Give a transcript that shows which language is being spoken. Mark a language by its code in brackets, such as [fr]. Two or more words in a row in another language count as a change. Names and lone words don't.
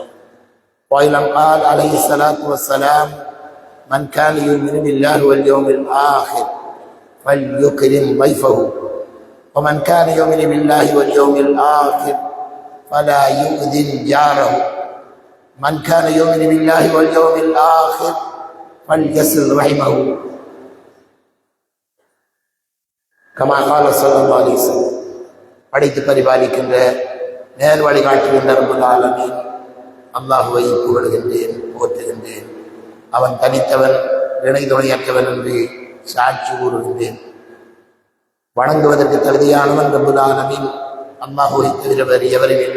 [ar] وأيضا قال عليه الصلاة والسلام من كان يؤمن بالله واليوم الآخر فليكرم ضيفه ومن كان يؤمن بالله واليوم الآخر فلا يؤذن جاره من كان يؤمن بالله واليوم الآخر فليصل رحمه كما قال صلى الله عليه وسلم. [ta] படைத்து பரிபாலிக்கின்ற நேர் வழிகாட்டுகின்ற [ar] رب العالمين [ta] அல்லாஹுவை புகழுகின்றேன், போற்றுகின்றேன். அவன் தனித்தவன், இணை துணையற்றவன் என்று சாட்சி கூறுகின்றேன். வணங்குவதற்கு தகுதியானவன் [ar] رب العالمين [ta] அல்லாஹுவை தவிர வேறு எவரும் இல்லை.